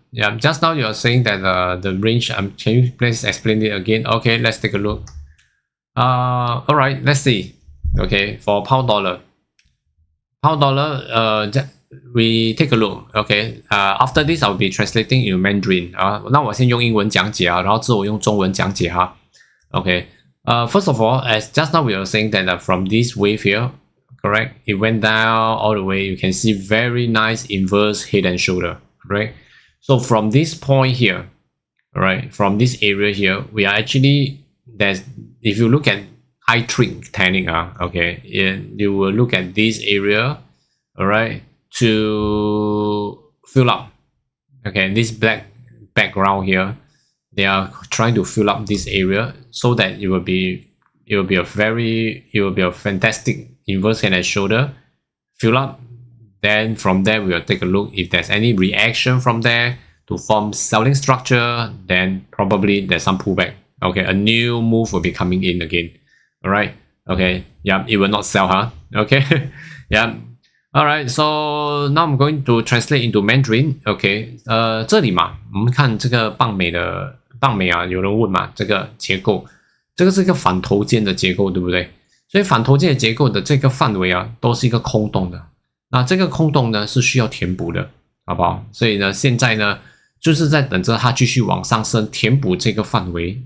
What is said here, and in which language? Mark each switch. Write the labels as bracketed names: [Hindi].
[English] Yeah, just now you're saying that the range, can you please explain it again? Okay, let's take a look. All right, let's see. Okay, for pound dollar. Pound dollar, we take a look. Okay, after this I'll be translating in Mandarin. [Chinese] 那我先用英文讲解啊，然后之后我用中文讲解哈。 [English] Okay, first of all, as just now we were saying that from this wave here, correct? It went down all the way. You can see very nice inverse head and shoulder, correct? So from this point here, All right, from this area here, we are actually there's if you look at high trick technique, okay, you will look at this area, all right, to fill up. Okay, this black background here, they are trying to fill up this area so that it will be a fantastic inverse head and shoulder fill up. Then from there we will take a look if there's any reaction from there to form selling structure. Then probably there's some pullback. Okay, a new move will be coming in again. All right. Okay. Yeah, it will not sell, huh? Okay. Yeah. All right. So now I'm going to translate into Mandarin. Okay. [Chinese] 这里嘛，我们看这个棒美啊，有人问嘛，这个结构，这个是一个反头肩的结构，对不对？所以反头肩的结构的这个范围啊，都是一个空洞的。那这个空洞呢是需要填补的，好不好？所以呢，现在呢就是在等着它继续往上升，填补这个范围。